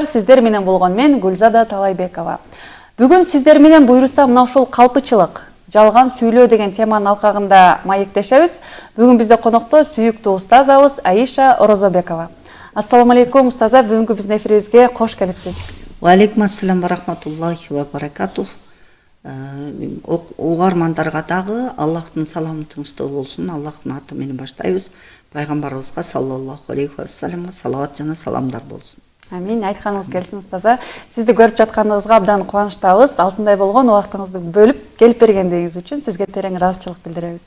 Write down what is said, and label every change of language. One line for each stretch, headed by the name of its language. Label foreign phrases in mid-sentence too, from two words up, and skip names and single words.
Kyrgyz: Сиздер менен болгон мен Гүлзада Талайбекова. Бүгүн сиздер менен буйруса мына ушул калпычылык, жалган сүйлөө деген теманын алкагында маектешебиз. Бүгүн бизде конокто сүйүктүү устазабыз Аиша Орозобекова.
Arabic: السلام عليكم
Kyrgyz: устаза, бүгүнкү биздин эфирибизге кош келипсиз.
Arabic: وعليكم السلام ورحمة الله وبركاته.
Kyrgyz: Угармандарга дагы Аллахтын саламы тынчтыгы болсун. Аллахтын аты менен баштайбыз. Пайгамбарыбызга
Arabic: صلى الله عليه وسلم
Kyrgyz: салават жана саламдар болсун. Амин, айтканыңыз келсин устаза. Сизди көрүп жатканыңызга абдан кубанычтабыз. Алтындай болгон убактыңызды бөлүп келип бергендигиңиз үчүн сизге терең ыраазычылык билдиребиз.